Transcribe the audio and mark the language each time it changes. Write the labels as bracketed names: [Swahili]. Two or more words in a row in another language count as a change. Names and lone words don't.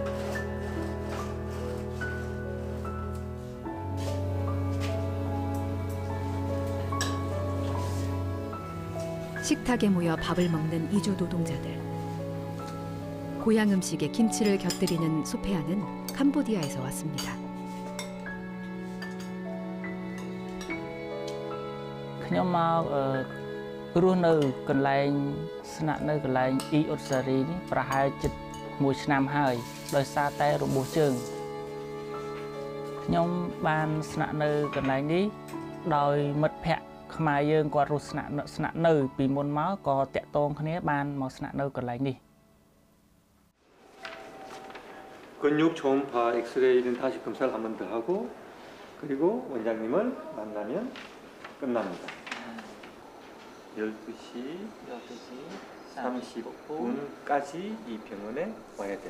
[Korean] 식탁에 모여 밥을 먹는 이주 노동자들. 고향 음식에 김치를 곁들이는 소페아는 캄보디아에서 왔습니다. [Khmer] រស់នៅកន្លែងស្នាក់នៅកន្លែងអ៊ីអ៊ុតសារីនេះប្រហែលជិត1ឆ្នាំហើយដោយសារតែរបួសជើងខ្ញុំបានស្នាក់នៅកន្លែងនេះដោយមិត្តភ័ក្តិខ្មែរយើងគាត់រស់ស្នាក់នៅពីមុនមកក៏តាក់ទងគ្នាបានមកស្នាក់នៅកន្លែងនេះ [Korean] 근육 초음파 엑스레이는 다시 검사를 한 번 더 하고 그리고 원장님을 만나면 끝납니다. 12시 30분까지 이 병원에 와야 돼.